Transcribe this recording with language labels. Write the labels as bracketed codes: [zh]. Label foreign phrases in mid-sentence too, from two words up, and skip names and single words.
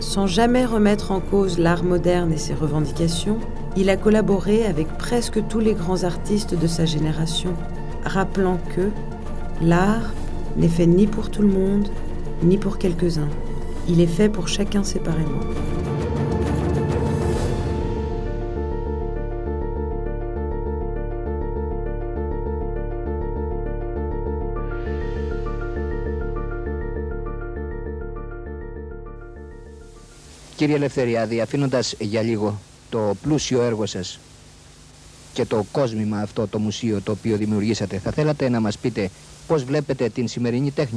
[fr] Sans jamais remettre en cause l'art moderne et ses revendications, il a collaboré avec presque tous les grands artistes de sa génération, rappelant que l'art n'est fait ni pour tout le monde, ni pour quelques-uns. Il est fait pour chacun séparément. [el] Κύριε Ελευθεριάδη, αφήνοντας για λίγο το πλούσιο έργο σας και το κόσμημα αυτό, το μουσείο το οποίο δημιουργήσατε, θα θέλατε να μας πείτε πώς βλέπετε την σημερινή τέχνη?